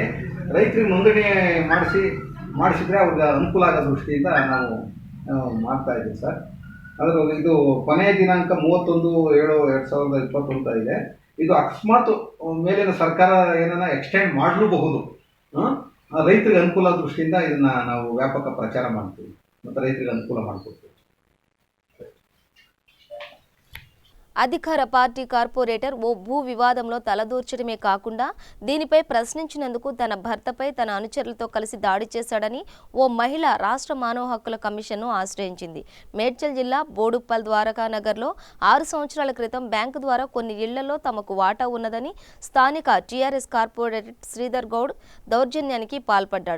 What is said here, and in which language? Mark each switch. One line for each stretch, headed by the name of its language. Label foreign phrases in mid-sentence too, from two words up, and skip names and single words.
Kannada: ರೈತರಿಗೆ ನೋಂದಣಿ ಮಾಡಿಸಿದ್ರೆ ಅವ್ರಿಗೆ ಅನುಕೂಲ ಆಗೋ ದೃಷ್ಟಿಯಿಂದ ನಾವು ಮಾಡ್ತಾ ಇದ್ದೀವಿ ಸರ್. ಇದು ಕೊನೆಯ ದಿನಾಂಕ 31/7/2021 ಇದೆ. ಇದು ಅಕಸ್ಮಾತ್ ಮೇಲಿನ ಸರ್ಕಾರ ಏನನ್ನ ಎಕ್ಸ್ಟೆಂಡ್ ಮಾಡಲೂಬಹುದು. ರೈತರಿಗೆ ಅನುಕೂಲ ದೃಷ್ಟಿಯಿಂದ ಇದನ್ನ ನಾವು ವ್ಯಾಪಕ ಪ್ರಚಾರ ಮಾಡ್ತೀವಿ ಮತ್ತು ರೈತರಿಗೆ ಅನುಕೂಲ ಮಾಡಿಕೊಡ್ತೀವಿ.
Telugu: అధికార పార్టీ కార్పొరేటర్ ఓ భూ వివాదంలో తలదూర్చడమే కాకుండా దీనిపై ప్రశ్నించినందుకు తన భర్తపై తన అనుచరులతో కలిసి దాడి చేశాడని ఓ మహిళ రాష్ట్ర మానవ హక్కుల కమిషన్ను ఆశ్రయించింది. మేడ్చల్ జిల్లా బోడుప్పల్ ద్వారకానగర్లో 6 సంవత్సరాల క్రితం బ్యాంకు ద్వారా కొన్ని ఇళ్లలో తమకు వాటా ఉన్నదని స్థానిక టీఆర్ఎస్ కార్పొరేటర్ శ్రీధర్ గౌడ్ దౌర్జన్యానికి పాల్పడ్డాడు.